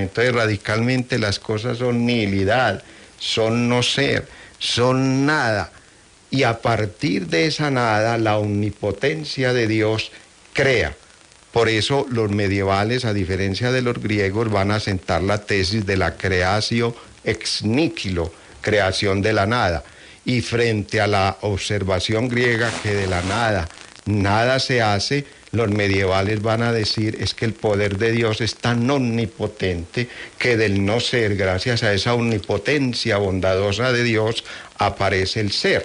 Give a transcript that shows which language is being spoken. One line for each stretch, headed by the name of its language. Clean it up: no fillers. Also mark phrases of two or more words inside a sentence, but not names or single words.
Spanish: Entonces, radicalmente las cosas son nihilidad, son no ser, son nada. Y a partir de esa nada, la omnipotencia de Dios crea. Por eso los medievales, a diferencia de los griegos, van a sentar la tesis de la
Latin: creatio ex nihilo,
Spanish: creación de la nada. Y frente a la observación griega que de la nada, nada se hace, los medievales van a decir es que el poder de Dios es tan omnipotente que del no ser, gracias a esa omnipotencia bondadosa de Dios, aparece el ser.